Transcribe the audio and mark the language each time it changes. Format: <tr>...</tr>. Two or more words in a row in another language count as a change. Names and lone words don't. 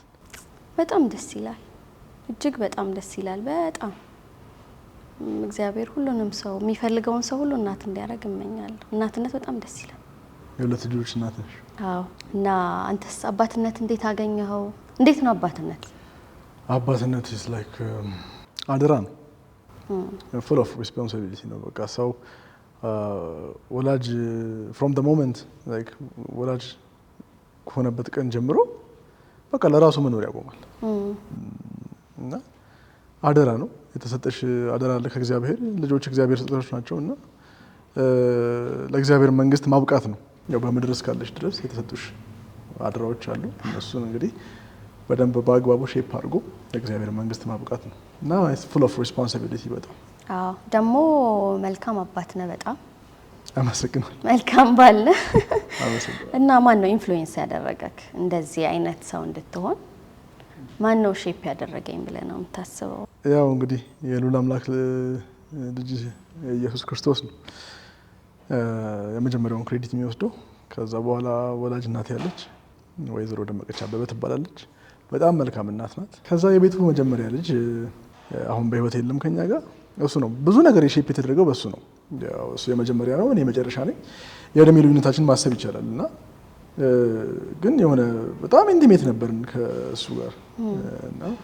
<am>በጣም ደስ ይላል። እጅግ በጣም ደስ ይላል። በጣም እግዚአብሔር ሁሉንም ሰው የሚፈልገውን ሰው ሁሉ እናት እንዲያደርግ እመኛለሁ። እናትነት በጣም ደስ ይላል። የሁለት ልጆች እናት ነሽ? አዎ። እና አንተስ አባትነት እንዴት አገኘኸው? እንዴት ነው አባትነት? አባትነት</am> <en>is like</en> <am>አደራ ነው።</am> <en>full of responsibility</en> <am>ነው። በቃ ሰው ወላጅ</am> <en>from the moment</en> <am>like ወላጅ ከሆነበት ቀን ጀምሮ በቃ ለራሱ መኖር ያቆማል። እና አደራ ነው የተሰጠሽ አደራ አለ ከእግዚአብሔር። ልጆች እግዚአብሔር ስጦታዎች ናቸውና ለእግዚአብሔር መንግስት ማብቃት ነው። ያው በምድር እስካለሽ ድረስ የተሰጡሽ አደራዎች አሉ። እነሱን እንግዲህ በደንብ በአግባቡ ሼፕ አድርጎ ለእግዚአብሔር መንግስት ማብቃት ነው እና</am> <en>full of responsibility</en> <am>በጣም አዎ። ደግሞ መልካም አባት ነህ በጣም አመሰግናለሁ። መልካም ባል ነህ። አመሰግናለሁ። እና ማን ነው ኢንፍሉዌንስ ያደረገክ እንደዚህ አይነት ሰው እንድትሆን? ማን ነው ሼፕ ያደረገኝ ብለህ ነው የምታስበው? ያው እንግዲህ የልዑል አምላክ ልጅ ኢየሱስ ክርስቶስ ነው የመጀመሪያውን ክሬዲት የሚወስደው። ከዛ በኋላ ወላጅ እናት ያለች ወይዘሮ ደመቀች አበበ ትባላለች። በጣም መልካም እናት ናት። ከዛ የቤቱ መጀመሪያ ልጅ አሁን በህይወት የለም ከኛ ጋር፣ እሱ ነው ብዙ ነገር የሼፕ የተደረገው በሱ ነው። ያው እሱ የመጀመሪያ ነው፣ እኔ መጨረሻ ነኝ። የእድሜ ልዩነታችን ማሰብ ይቻላል እና ግን የሆነ በጣም ኢንቲሜት ነበርን ከእሱ ጋር እና</am>